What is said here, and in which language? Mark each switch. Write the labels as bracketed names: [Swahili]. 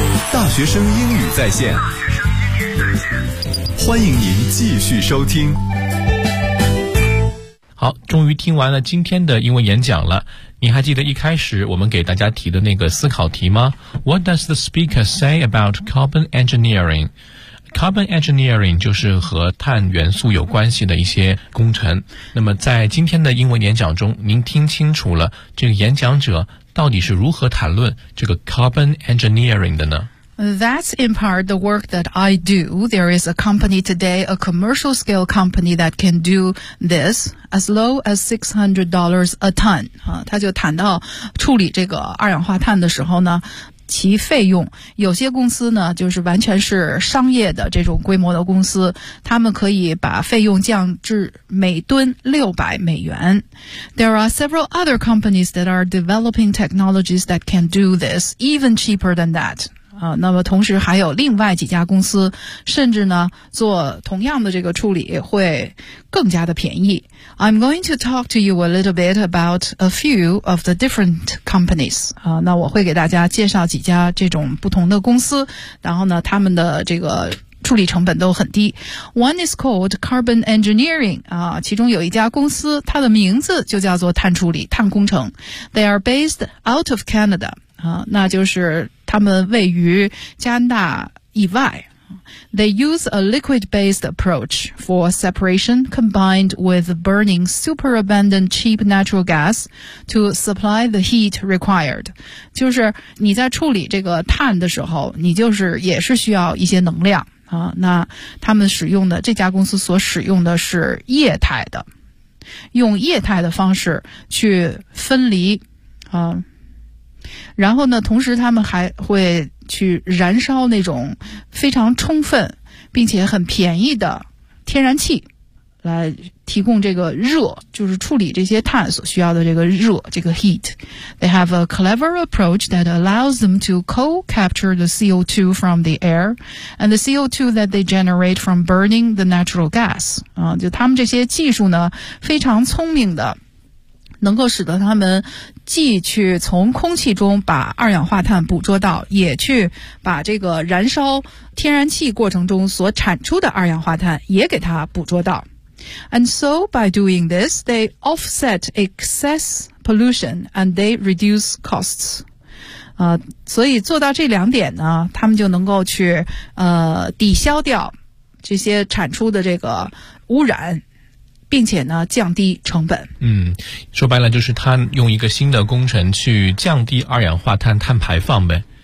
[Chinese] 大学生英语在线，欢迎您继续收听。好，终于听完了今天的英文演讲了。你还记得一开始我们给大家提的那个思考题吗？ [English] What does the speaker say about carbon engineering? [Chinese] Carbon engineering 就是和碳元素有关系的一些工程。那么在今天的英文演讲中，您听清楚了这个演讲者到底是如何谈论这个 carbon engineering 的呢？ [English] That's in part the work that I do. There is a company today, a commercial scale company that can do this as low as $600 a ton. [Chinese] 他就谈到处理这个二氧化碳的时候呢，其费用，有些公司呢，就是完全是商业的这种规模的公司，他们可以把费用降至每吨600美元。 [English] There are several other companies that are developing technologies that can do this, even cheaper than that. [Chinese] 那么同时还有另外几家公司甚至呢做同样的这个处理会更加的便宜。 [English] I'm going to talk to you a little bit about a few of the different companies. [Chinese] 那我会给大家介绍几家这种不同的公司，然后呢他们的这个处理成本都很低。 [English] One is called Carbon Engineering, [Chinese] 其中有一家公司它的名字就叫做碳处理碳工程。 [English] They are based out of Canada. [Chinese] 那就是他们位于加拿大以外。 [English] They use a liquid-based approach for separation combined with burning super-abundant cheap natural gas to supply the heat required. [Chinese] 就是你在处理这个碳的时候，你就是也是需要一些能量。那他们使用的，这家公司所使用的是液态的，用液态的方式去分离，然后呢同时他们还会去燃烧那种非常充分并且很便宜的天然气来提供这个热，就是处理这些碳所需要的这个热，这个 heat. [English] They have a clever approach that allows them to co-capture the CO2 from the air and the CO2 that they generate from burning the natural gas. [Chinese] 就他们这些技术呢非常聪明的能够使得他们既去从空气中把二氧化碳捕捉到，也去把这个燃烧天然气过程中所产出的二氧化碳也给它捕捉到。 [English] And so by doing this, they offset excess pollution and they reduce costs. [Chinese] 所以做到这两点呢，他们就能够去抵消掉这些产出的这个污染。并且呢降低成本。说白了就是他用一个新的工程去降低二氧化碳碳排放呗。